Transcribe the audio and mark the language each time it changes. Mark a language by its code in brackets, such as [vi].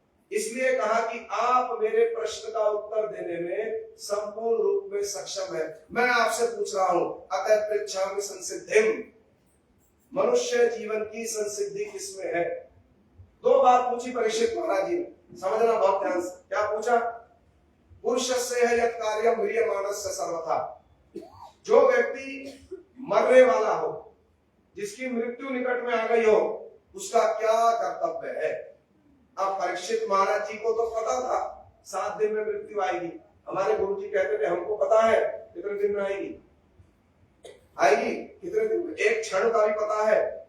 [hi] इसलिए कहा कि आप मेरे प्रश्न का उत्तर देने में संपूर्ण रूप में सक्षम है। मैं आपसे पूछ रहा हूं, [sa] अतः पृच्छामि संसिद्धिम, [hi] मनुष्य जीवन की संसिद्धि किसमें है? 2 बात पूछी परीक्षित महाराज जी ने, समझना बहुत ध्यान से। क्या पूछा? [sa] पुरुषस्य यत् कार्यं वीर्यमाणस्य सर्वथा। [hi] जो व्यक्ति मरने वाला हो, जिसकी मृत्यु निकट में आ गई हो, उसका क्या कर्तव्य है? अब परीक्षित महाराज जी को तो पता था 7 दिन में मृत्यु आएगी। हमारे गुरु जी कहते थे हमको पता है कितने दिन में आएगी, आएगी कितने दिन में, एक क्षण का भी पता है।